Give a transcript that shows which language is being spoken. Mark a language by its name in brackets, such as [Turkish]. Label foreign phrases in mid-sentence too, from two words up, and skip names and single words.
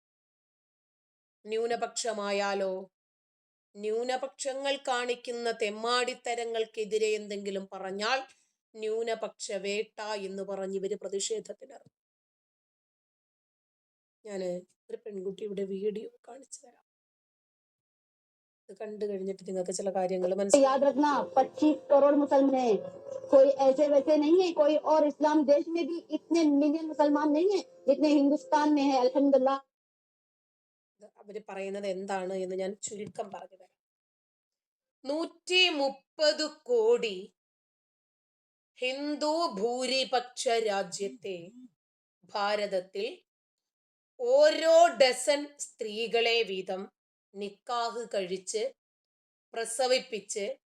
[Malayalam] ന്യൂനപക്ഷമായാലോ, ന്യൂനപക്ഷങ്ങൾ കാണിക്കുന്ന തെമ്മാടിത്തരങ്ങൾക്കെതിരെ എന്തെങ്കിലും പറഞ്ഞാൽ ന്യൂനപക്ഷ വേട്ട എന്ന് പറഞ്ഞ് ഇവര് പ്രതിഷേധത്തിനിറങ്ങും. ഞാൻ ഒരു പെൺകുട്ടിയുടെ വീഡിയോ കാണിച്ചു തരാം. ഇത് കണ്ടു കഴിഞ്ഞിട്ട് നിങ്ങൾക്ക് ചില കാര്യങ്ങൾ മനസ്സിലാവും. [Hindi] याद रखना 25 करोड़ मुसलमान हैं, कोई ऐसे वैसे नहीं है, कोई और इस्लाम देश में भी इतने मिलियन मुसलमान नहीं है जितने हिंदुस्तान में है अल्हम्दुलिल्लाह। [Malayalam] അവര് പറയുന്നത് എന്താണ് എന്ന് ഞാൻ ചുരുക്കം പറഞ്ഞു തരാം. 130 കോടി ഹിന്ദു ഭൂരിപക്ഷ രാജ്യത്തെ ഭാരതത്തിൽ ഓരോ ഡസൻ സ്ത്രീകളെ വീതം നിക്കാഹ് കഴിച്ച് പ്രസവിപ്പിച്ച്